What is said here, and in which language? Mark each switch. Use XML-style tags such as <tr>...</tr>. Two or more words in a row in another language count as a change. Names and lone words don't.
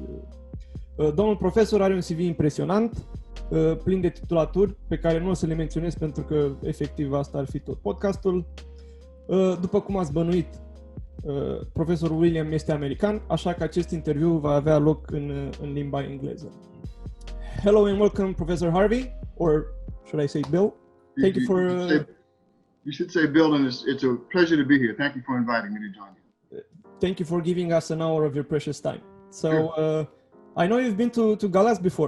<ro>Domnul profesor are un CV impresionant, plin de titulaturi, pe care nu o să le menționez pentru că efectiv asta ar fi tot podcastul. După cum ați bănuit, profesorul William este american, așa că acest interviu va avea loc în limba engleză.</ro> <en>Hello and welcome, Professor Harvey, or should I say Bill? Thank you for... You should say Bill, and it's a pleasure to be here. Thank you for inviting me to join you. Thank you for giving us an hour of your precious time. So, I know you've been to Galați before.</en>